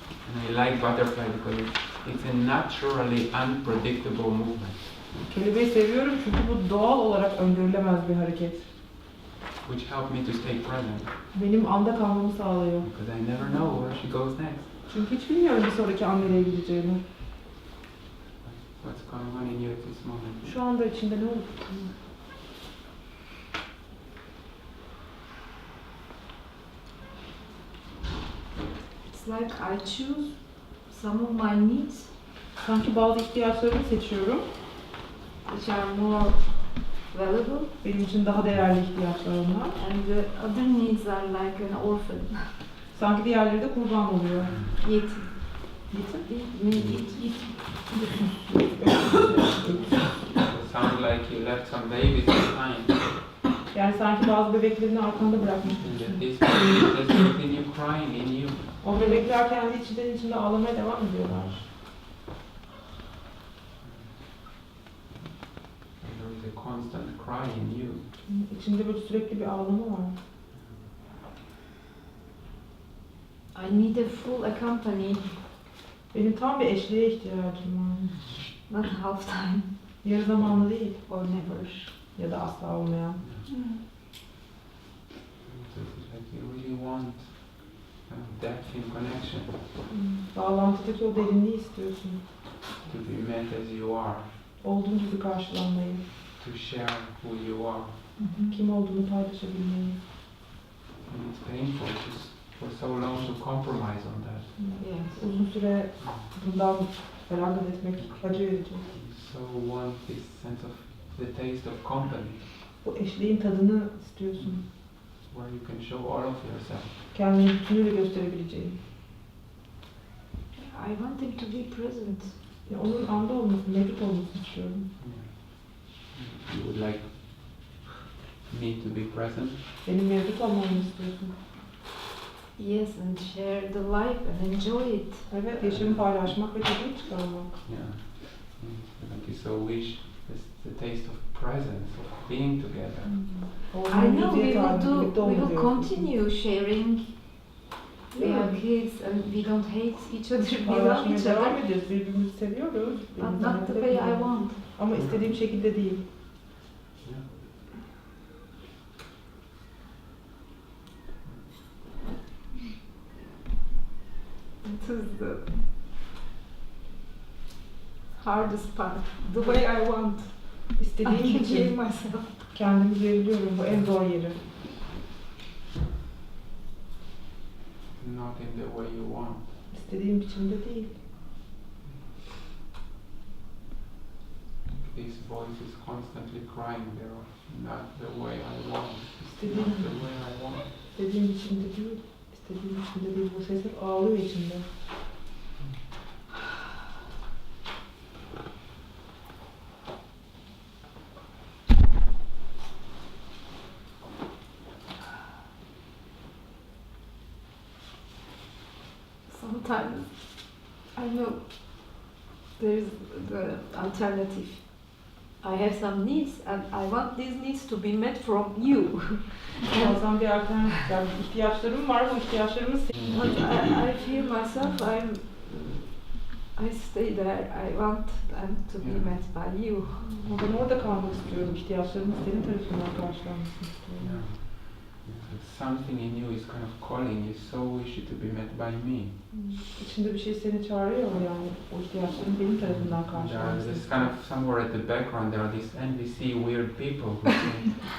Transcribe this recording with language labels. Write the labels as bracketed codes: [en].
[en] And I like butterfly because it's a naturally unpredictable movement. [tr] Kelebeği seviyorum çünkü bu doğal olarak öngörülemez bir hareket. [en] Which help me to stay present. [tr] Benim anda kalmamı sağlıyor. [en] Because I never know where she goes next. [tr] Çünkü hiç bilmiyorum bir sonraki an nereye gideceğimi. [en] What's going on in you at this moment? [tr] Şu anda içinde ne oluyor? [en] It's like I choose some of my needs, [tr] Sanki bazı ihtiyaçlarımı seçiyorum. [en] which are more valuable, [tr] Benim için daha değerli ihtiyaçlar onlar. [en] and the other needs are like an orphan. [tr] Sanki diğerleri de kurban oluyor. Yetim. Yetim? [en] It sounds like you left some babies behind. [tr] Yani sanki bazı bebeklerini arkanda bırakmışsın. [en] And that these babies just continue crying in you. [tr] O bebekler kendi içinde ağlamaya devam ediyorlar. [en] There is a constant cry in you. [tr] İçinde böyle sürekli bir ağlama var. [en] I need a full accompany, [tr] Benim tam bir eşliğe ihtiyacım var. [en] not half time [tr] Yarı zamanlı değil [en] or never. [tr] ya da asla olmayan. [en] So it's like you really want depth in connection. [tr] Bağlantıdaki o derinliği istiyorsun. [en] To be met as you are. [tr] Olduğun gibi karşılanmayı. [en] To share who you are. [tr] Kim olduğunu paylaşabilmeyi. [en] And it's painful for so long to compromise on that. Yes. [tr] Uzun süre bundan feragat etmek acı verici. [en] So want this sense of the taste of company. [tr] Bu eşliğin tadını istiyorsun. [en] Where you can show all of yourself. [tr] Kendini bütünüyle gösterebileceğin. [en] I want him to be present. [tr] Ya onun anda olması, mevcut olmasını istiyorum. [en] You would like me to be present. [tr] Benim mevcut olmamı istiyorsun. [en] Yes, and share the life and enjoy it. [tr] Evet, yaşamı paylaşmak ve tadını çıkarmak. [en] Yeah. Like you so wish the taste of presence, of being together. I know we will continue sharing. We have kids and we don't hate each other. We love [tr] Paylaşmaya [en] each [tr] devam [en] other. [tr] ediyoruz, birbirimizi seviyoruz. [en] But not the way I want. [tr] Ama istediğim şekilde değil. [en] It is the hardest part. The way I want. I [tr] İstediğim [en] can give [tr] için [en] myself. [tr] kendimi verebiliyorum. Bu en zor yeri. [en] not in the way you want. [tr] İstediğim biçimde değil. [en] This voice is constantly crying there, not the way I want. [tr] İstediğim, [en] Not the way I want. [tr] istediğim biçimde değil. İstediğim biçimde değil. Bu ses hep ağlıyor içimde. [en] Sometimes I know there is the alternative. I have some needs and I want these needs to be met from you. [tr] Bazen bir alternatif, yani ihtiyaçlarım var, bu ihtiyaçlarımı [en] But I feel myself, I stay there. I want them to be met by you. [tr] Ama ben orada kalmak istiyorum. İhtiyaçlarımın senin tarafından karşılanmasını istiyorum. [en] Yeah. Something in you is kind of calling you, so wish it to be met by me. [tr] İçinde bir şey seni çağırıyor yani. O ihtiyaçların benim tarafından karşılanmasını [en] There's [tr] istiyorum. [en] kind of somewhere at the background there are these NVC weird people who say,